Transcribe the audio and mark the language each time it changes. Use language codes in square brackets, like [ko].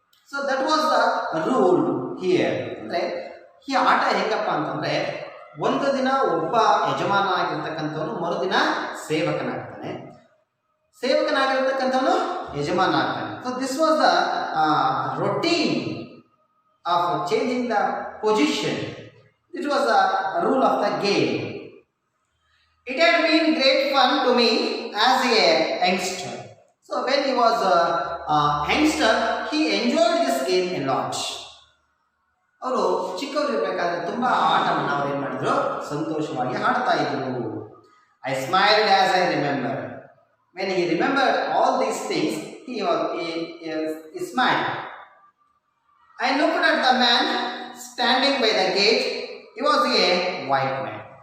[en] So that was the rule here. [kn] ಅಂದರೆ ಈ ಆಟ ಹೇಗಪ್ಪ ಅಂತಂದರೆ, ಒಂದು ದಿನ ಒಬ್ಬ ಯಜಮಾನ ಆಗಿರ್ತಕ್ಕಂಥವನು ಮರುದಿನ ಸೇವಕನಾಗ್ತಾನೆ, ಸೇವಕನಾಗಿರ್ತಕ್ಕಂಥವನು ಯಜಮಾನ ಆಗ್ತಾನೆ. [en] So this was the routine of changing the position. This was the rule of the game. It had been great fun to me as a youngster. So when he was a youngster, he enjoyed this game a lot. [kn] ಅವರು ಚಿಕ್ಕವರು ಇರಬೇಕಾದ್ರೆ ತುಂಬ ಆಟವನ್ನು ಅವ್ರು ಏನು ಮಾಡಿದ್ರು, ಸಂತೋಷವಾಗಿ ಆಡ್ತಾ ಇದ್ರು. [en] I smiled as I remembered. When he remembered all these things, he smiled. I looked at the man standing by the gate. He was a white man.